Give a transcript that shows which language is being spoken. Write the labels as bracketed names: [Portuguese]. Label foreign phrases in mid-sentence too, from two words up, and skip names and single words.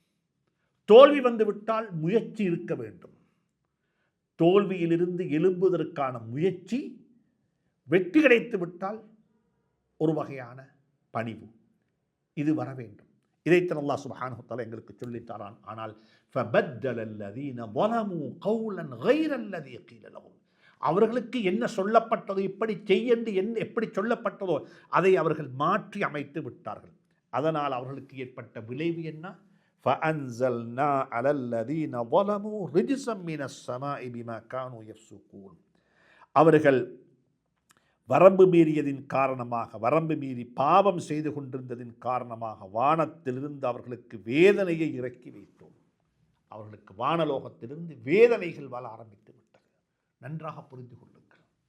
[Tamil] தோல்வி வந்துவிட்டால் முயற்சி இருக்க வேண்டும். தோல்வியிலிருந்து எழும்புவதற்கான முயற்சி, வெற்றி கிடைத்து விட்டால் ஒரு வகையான பணிவு, இது வர வேண்டும். இதைத்தான் அல்லாஹ் [Arabic] سبحانه وتعالى [Tamil] எங்களுக்கு சொல்லித்தாரான். [Arabic] ஆனால் فبدل الذين ظلموا قولا غير الذي قيل لهم, [Tamil] அவர்களுக்கு என்ன சொல்லப்பட்டதோ, இப்படி செய்ய என்று எப்படி சொல்லப்பட்டதோ அதை அவர்கள் மாற்றி அமைத்து விட்டார்கள். அதனால் அவர்களுக்கு ஏற்பட்ட விளைவு என்ன? [Arabic] فأنزلنا على الذين ظلموا رجزا من السماء بما كانوا يفسقون. [Tamil] அவர்கள் வரம்பு மீறியதின் காரணமாக, வரம்பு மீறி பாவம் செய்து கொண்டிருந்ததின் காரணமாக வானத்திலிருந்து அவர்களுக்கு வேதனையை இறக்கி வைத்தோம். அவர்களுக்கு வானலோகத்திலிருந்து வேதனைகள் வர ஆரம்பித்து விட்டது. நன்றாக புரிந்து கொள்ளுங்கள்.